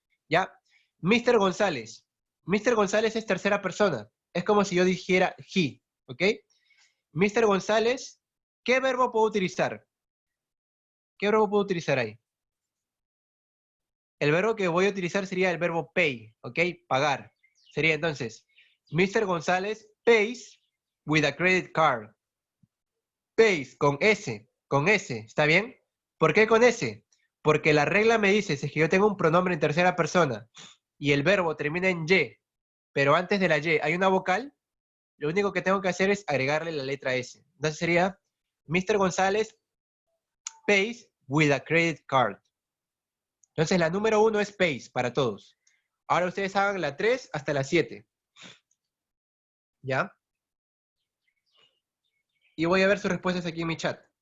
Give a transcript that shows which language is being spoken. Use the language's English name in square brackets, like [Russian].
[Spanish] ¿Ya? Mr. González. Mr. González es tercera persona. Es como si yo dijera he, ¿ok? Mr. González, ¿qué verbo puedo utilizar? ¿Qué verbo puedo utilizar ahí? El verbo que voy a utilizar sería el verbo pay, ¿ok? Pagar. Sería entonces, Mr. [English] González pays with a credit card. [Spanish] Pays con S, ¿está bien? ¿Por qué con S? Porque la regla me dice, si es que yo tengo un pronombre en tercera persona y el verbo termina en Y, pero antes de la Y hay una vocal, lo único que tengo que hacer es agregarle la letra S. Entonces sería, Mr. [English] González pays with a credit card. [Spanish] Entonces la número 1 es pays para todos. Ahora ustedes hagan la 3 hasta la 7. ¿Ya? Y voy a ver sus respuestas aquí en mi chat.